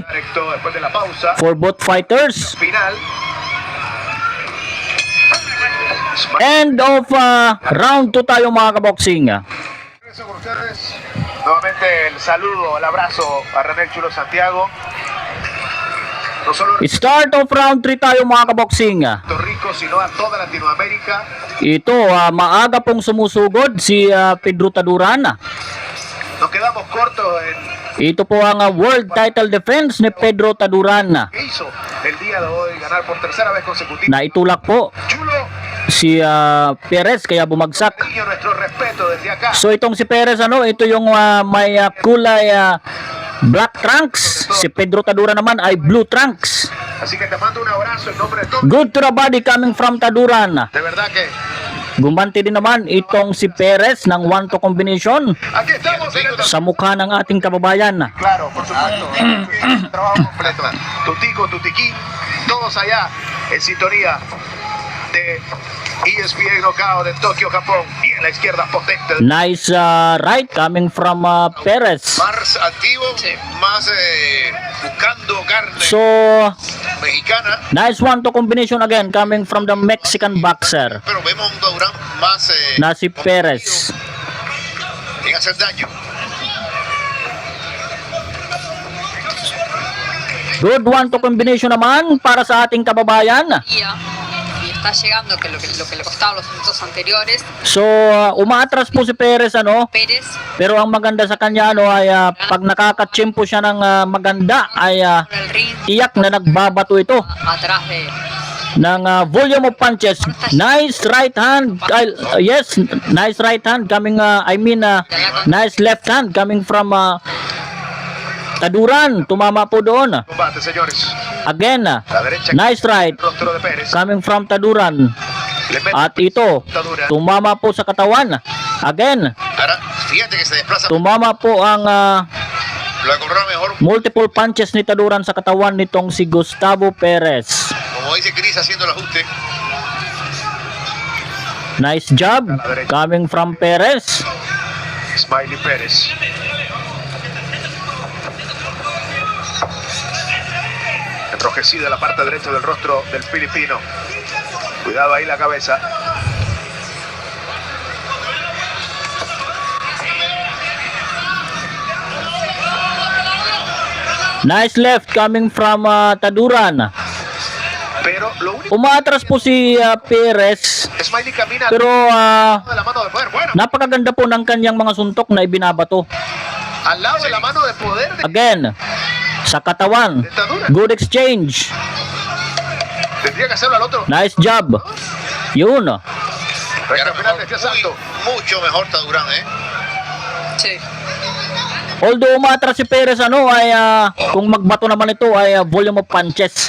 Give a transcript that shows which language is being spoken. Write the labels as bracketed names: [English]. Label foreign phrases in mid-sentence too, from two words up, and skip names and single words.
[Spanish] directo después de la pausa [English] for both fighters. [Spanish] final. [English] End of round 2 [Filipino] tayo mga kaboksing. [Spanish] Regreso con ustedes. Nuevamente el saludo, el abrazo a René Chulo Santiago. No solo en [English] Start of round 3 [Filipino] tayo mga kaboksing. [Spanish] Puerto Rico, sino a toda Latinoamérica. [Filipino] Ito, maaga pong sumusugod si Pedro Taduran. [Spanish] Nos quedamos cortos en [Filipino] Ito po ang [English] world title defense [Filipino] ni Pedro Taduran. [Spanish] qué hizo el día de hoy, ganar por tercera vez consecutiva. [Filipino] Naitulak po [Spanish] Chulo, [Filipino] si Perez kaya bumagsak. [Spanish] niño, nuestro respeto desde acá. [Filipino] So itong si Perez ito yung may kulay [English] black trunks. [Filipino] Si Pedro Taduran naman ay [English] blue trunks. [Spanish] Así que te mando un abrazo en nombre de todos. [English] Good to the body coming from Taduran. [Spanish] De verdad que [Filipino] Gumanti din naman itong si Perez ng 1-2 combination [Spanish] aquí estamos en el [Filipino] sa mukha ng ating kababayan. [Spanish] Claro, por supuesto. Trabajo completo. Tutico, Tutiquín, todos allá en sintonía de ESPN Knockout de Tokio, Japón. Y en la izquierda potente. [English] Nice right coming from Perez. [Spanish] Más activo, más buscando carne [English] So, [Spanish] mexicana, [English] nice 1-2 combination again coming from the Mexican boxer [Spanish] pero vemos un Taduran más [Filipino] na si Perez. [Spanish] en hacer daño. [English] Good 1-2 combination [Filipino] naman para sa ating kababayan. [Spanish] Y está llegando que lo que le costaba los minutos anteriores. [Filipino] So, umaatras po si Perez [Spanish] Pérez [Filipino] pero ang maganda sa kanya ay pag nakakatsimpo siya ng maganda ay [Spanish] con el ring [Filipino] tiyak na nagbabato ito [Spanish] atrás de [English] ng volume of punches. Nice right hand. Yes, nice right hand coming nice left hand coming from Taduran. [Filipino] Tumama po doon. [Spanish] Combate, señores. [English] Again, [Spanish] La derecha. [English] nice right [Spanish] Rostro de Pérez. [English] coming from Taduran. [Spanish] Le mete [Filipino] At ito, Taduran. tumama po sa katawan. Again, [Spanish] Ahora, fíjate que se desplaza, [Filipino] tumama po ang [Spanish] lo acorrala mejor, [English] multiple punches [Filipino] ni Taduran sa katawan nitong si Gustavo Perez. [Spanish] como dice Chris haciendo el ajuste. [English] Nice job coming from Perez. [Spanish] Smiley Pérez. Enrojecida la parte derecha del rostro del filipino. Cuidado ahí la cabeza. [English] Nice left coming from Taduran. [Spanish] Pero lo único [Filipino] Umaatras po si Perez [Spanish] Smiley camina pero de la mano de poder. Bueno, [Filipino] napakaganda po ng kanyang mga suntok na ibinabato. [Spanish] al lado de la mano de poder de [English] Again, [Filipino] sa katawan. [English] Good exchange. [Spanish] tendría que hacerlo al otro. [English] Nice job. Yun. [Spanish] Recta final de este asalto. Mucho mejor Tadurán, ¿eh? Sí. [Filipino] Although umatras si Perez ay kung magbato naman ito ay [English] volume of punches.